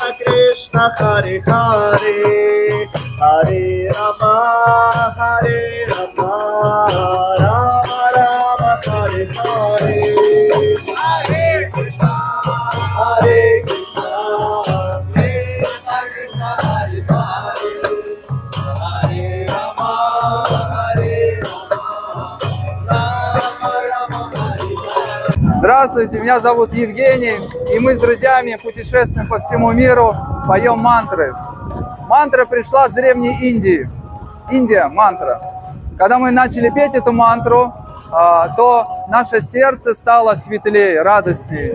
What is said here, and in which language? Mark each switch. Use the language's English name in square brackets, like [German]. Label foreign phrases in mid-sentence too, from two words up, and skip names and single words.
[Sanskrit] Krishna, Hare Hare, Hare Rama, Rama Rama, Hare Hare. Hare Krishna, Krishna Krishna, Hare Hare, Hare Rama, Rama Hare. [Russian] Здравствуйте, меня зовут Евгений, и мы с друзьями путешествуем по всему миру, поем мантры. Мантра пришла с Древней Индии. Индия, мантра. Когда мы начали петь эту мантру, то наше сердце стало светлее, радостнее.